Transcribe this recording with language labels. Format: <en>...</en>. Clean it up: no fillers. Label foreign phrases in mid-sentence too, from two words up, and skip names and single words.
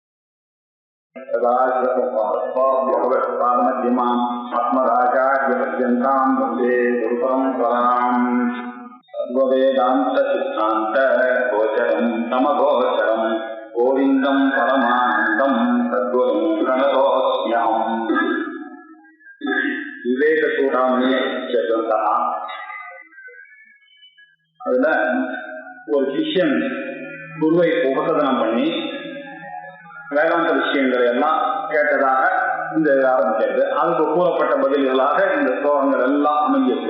<sa>वेदांत सिद्धांत गोचरम समगोचरम गोविंदम परमानंदम सद्गुरुं प्रणतोऽस्म्यहम्.</sa> <ta>விவேக சூடாமணியை சேர்ந்தா அதுல ஒரு சிஷ்யன் குருவை உபசதனம் பண்ணி வேதாந்த விஷயங்களை எல்லாம் கேட்டதாக இந்த ஆரம்பிக்கிறது. அதுக்கு கூறப்பட்ட பதில்களாக இந்த ஸ்லோகங்கள் எல்லாம் அமைஞ்சிருக்கு.</ta>